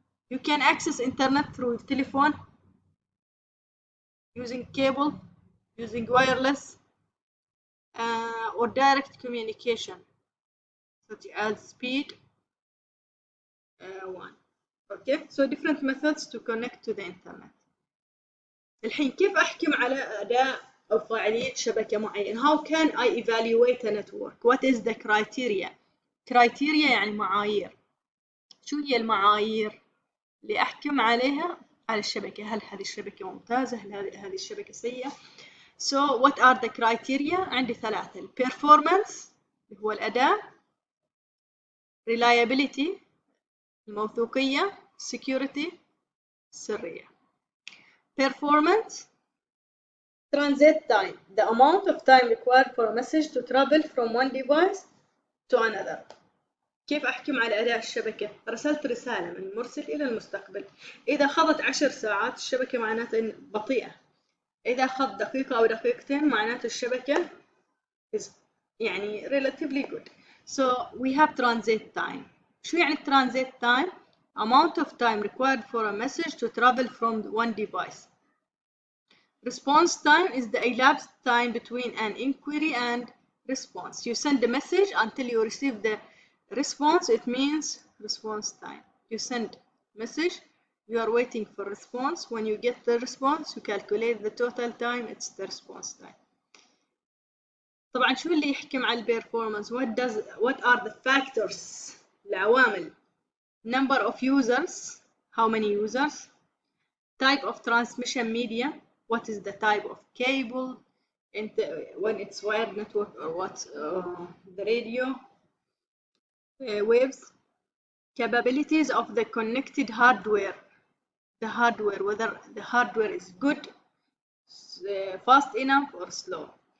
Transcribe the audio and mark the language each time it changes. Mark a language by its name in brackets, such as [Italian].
[English] You can access internet through telephone, using cable, using wireless, or direct communication, such as speed 1. Okay, so different methods to connect to the internet. [Arabic] الحين كيف أحكم على أداء أو فاعلية شبكة معين؟ [English] How can I evaluate a network? What is the criteria? [Arabic] Criteria يعني معايير. شو هي المعايير اللي أحكم عليها على الشبكة؟ هل هذه الشبكة ممتازة؟ هل هذه الشبكة سيئة؟ [English] So what are the criteria؟ [Arabic] عندي 3. performance اللي هو الأداء، reliability الموثوقية، security السرية. [English] Performance, transit time, the amount of time required for a message to travel from one device to another. [Arabic] كيف أحكم على أداء الشبكة؟ رسلت رسالة من المرسل إلى المستقبل. إذا أخذت 10 ساعات الشبكة معناته بطيئة. إذا أخذ دقيقة أو دقيقتين معناته الشبكة [English] is [Arabic] يعني [English] relatively good. So we have transit time. [Arabic] شو يعني [English] transit time؟ Amount of time required for a message to travel from one device. Response time is the elapsed time between an inquiry and response. You send a message until you receive the response, it means response time. You send message, you are waiting for response. When you get the response, you calculate the total time, it's the response time. [Arabic] طبعا شو اللي يحكم على البرفورمانس؟ [English] what are the factors؟ [Arabic] العوامل. [English] Number of users, how many users? Type of transmission media, what is the type of cable, when it's wired network or what, the radio waves. Capabilities of the connected hardware, the hardware, whether the hardware is good, fast enough or slow.